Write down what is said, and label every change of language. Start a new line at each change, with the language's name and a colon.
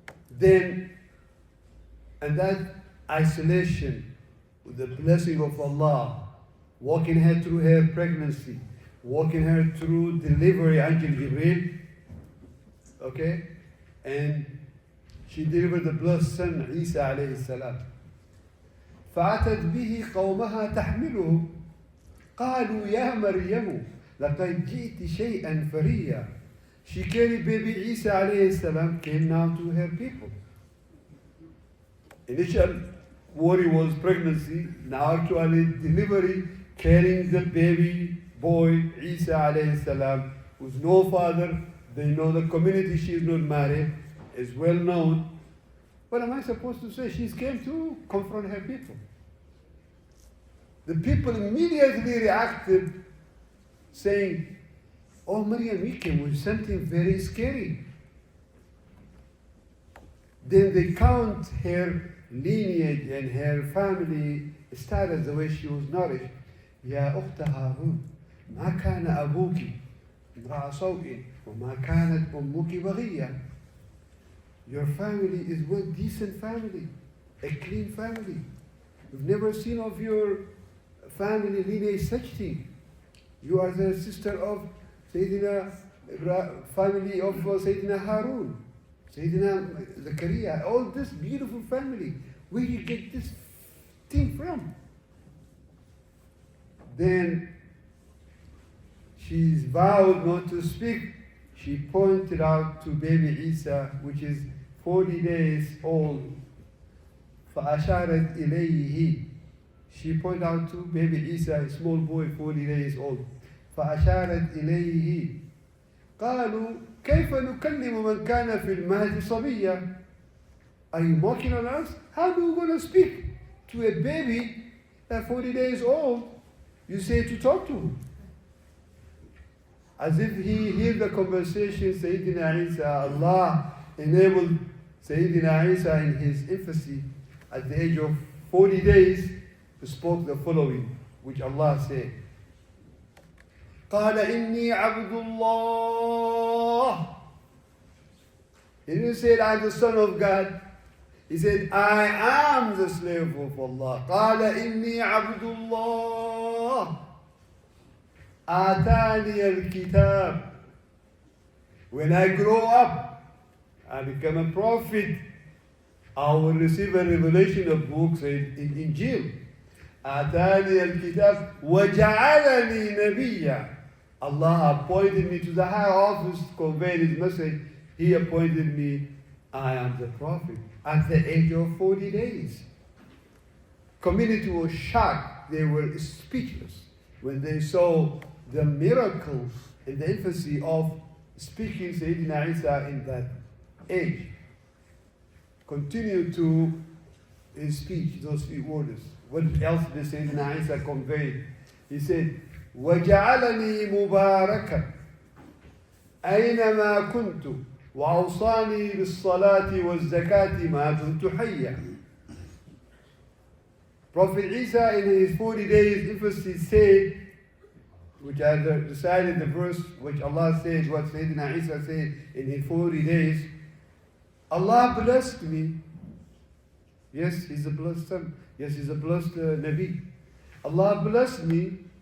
English: Then, and that isolation with the blessing of Allah, walking her through her pregnancy, walking her through delivery, Angel Jibreel, okay? And she delivered the blessed son, Isa alayhi salam.
Arabic: فأتت به قومها تحمله قالوا يا مريم لقد جئت شيئا فريا.
English: She carried baby Isa alayhi salam, came now to her people. Initial worry was pregnancy, now actually delivery, carrying the baby boy Isa alayhi salam, who's no father. They know the community, she is not married, is well known. What am I supposed to say? She came to confront her people. The people immediately reacted, saying, oh, Maryam, you came with something very scary. Then they count her lineage and her family status, the way she was nourished.
Arabic: يا أخت هارون ما كان أبوك امرأ سوء وما كانت أمك بغية.
English: Your family is a decent family, a clean family. You've never seen of your family lineage such thing. You are the sister of Sayyidina, family of Sayyidina Harun, Sayyidina Zakaria, all this beautiful family. Where do you get this thing from? Then she vowed not to speak. She pointed out to baby Isa, which is 40 days old.
Arabic: فأشارت إليه.
English: She pointed out to baby Issa, a small boy, 40 days old.
Arabic: فأشارت إليه. قالوا كيف نكلم من كان في المهد صبيا?
English: Are you mocking on us? How are we going to speak to a baby at 40 days old? You say to talk to him. As if he heard the conversation, Sayyidina Isa, Allah enabled Sayyidina Isa in his infancy at the age of 40 days spoke the following, which Allah said.
Arabic: قال إني عبد الله.
English: He didn't say I'm the son of God. He said I am the slave of Allah.
Arabic: قال إني عبد الله. آتاني الكتاب.
English: When I grow up, I become a prophet, I will receive a revelation of books in Injil.
Arabic: آتاني الكتاب وجعلني نبيا.
English: Allah appointed me to the high office to convey His message. He appointed me, I am the prophet, at the age of 40 days. Community was shocked. They were speechless when they saw the miracles in the infancy of speaking Sayyidina Isa in that age. Continue to his speech, those few words. What else did Sayyidina Isa convey? He said,
Arabic: وَجَعَلَنِي مُبَارَكًا أَيْنَمَا كُنْتُ وَأَوْصَانِي بِالصَّلَاةِ وَالزَّكَاةِ مَا دُمْتُ حَيًّا.
English: Prophet Isa in his 40 days infancy said, which I recited the verse which Allah said, what Sayyidina Isa said in his 40 days, Allah blessed me. Yes, he's a blessed son. Yes, he's a blessed Nabi. Allah blessed me.